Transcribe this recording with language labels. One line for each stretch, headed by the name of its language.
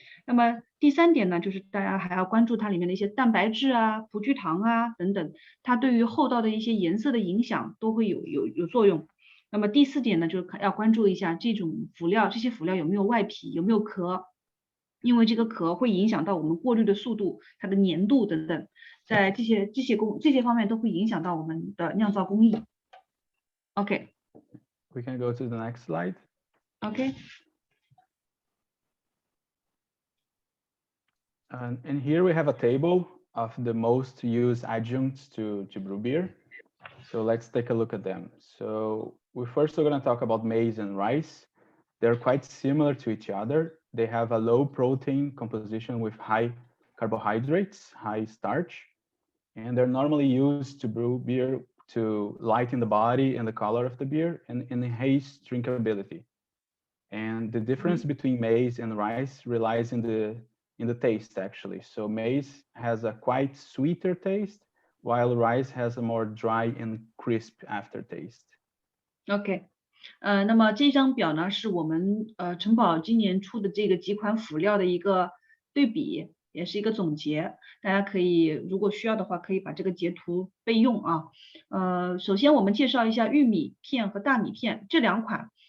Chinese: 那么第三点呢，就是大家还要关注它里面的一些蛋白质啊、葡聚糖啊等等，它对于后道的一些颜色的影响都会有作用。那么第四点呢，就是要关注一下这些辅料有没有外皮，有没有壳，因为这个壳会影响到我们过滤的速度、它的粘度等等，在这些方面都会影响到我们的酿造工艺。 OK.
English: We can go to the next slide. Okay. And here we have a table of the most used adjuncts to brew beer. So let's take a look at them. So we first are going to talk about maize and rice. They're quite similar to each other. They have a low protein composition with high carbohydrates, high starch, and they're normally used to brew beer to lighten the body and the color of the beer and enhance drinkability. And the difference between maize and rice relies in the taste, actually. So maize has a quite sweeter taste, while rice has a more dry and crisp aftertaste. OK.
Chinese: 那么这张表呢，是我们城堡今年出的这个几款辅料的一个对比，也是一个总结。大家可以如果需要的话，可以把这个截图备用啊。首先我们介绍一下玉米片和大米片这两款。